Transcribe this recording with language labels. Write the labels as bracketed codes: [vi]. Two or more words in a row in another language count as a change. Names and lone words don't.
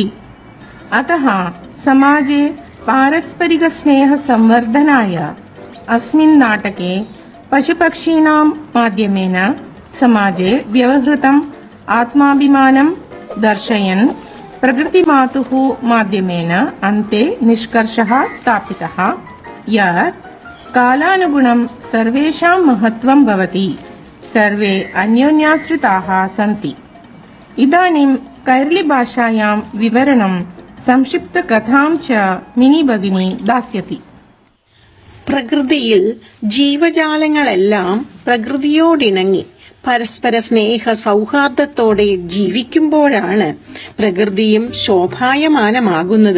[sa] अतः समाजे पारस्परिकस्नेहसंवर्धनाय अस्मिन् नाटके पशुपक्षीणां माध्यमेन समाजे व्यवहृतम् आत्माभिमानं दर्शयन् प्रकृतिमातुः माध्यमेन अन्ते निष्कर्षः स्थापितः यत् कालानुगुणं सर्वेषां महत्त्वं भवति, सर्वे अन्योन्याश्रिताः सन्ति. इदानीं कैरळीभाषायां विवरणं संक्षिप्तकथां च मिनि भगिनी दास्यति. [ml] പ്രകൃതിയിൽ ജീവജാലങ്ങളെല്ലാം പ്രകൃതിയോടിണങ്ങി പരസ്പര സ്നേഹ സൗഹാർദ്ദത്തോടെ ജീവിക്കുമ്പോഴാണ് പ്രകൃതിയും ശോഭായമാനമാകുന്നത്.